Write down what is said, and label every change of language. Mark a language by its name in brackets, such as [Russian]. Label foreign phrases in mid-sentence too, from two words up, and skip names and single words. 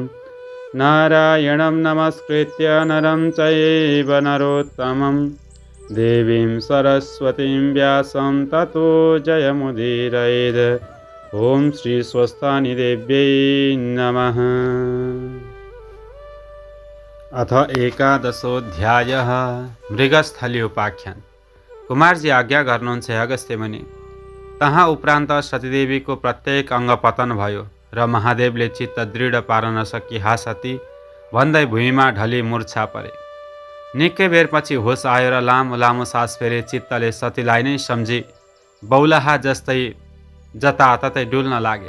[Sanskrit] नारायणं नमस्कृत्य नरं चैव नरोत्तमं देवीं सरस्वतीं व्यासं ततो जयमुदीरयेत्। ॐ श्री स्वस्थानि देव्यै नमः। अथ एकादशोऽध्यायः मृगस्थली उपाख्यान। [Nepali] कुमारजी आज्ञा गर्नुहुन्छ अगस्त्य मुनि। तहाँ उपरान्त सतीदेवीको प्रत्येक अङ्ग पतन भयो र महादेवले चित्त दृढ पार्न नसकी हा सती भन्दै भुइँमा ढली मूर्छा परे। निकै बेरपछि होस आयो र लामो लामो सास फेरे चित्तले सतीलाई नै सम्झी बौलाहा जस्तै जताततै डुल्न लागे।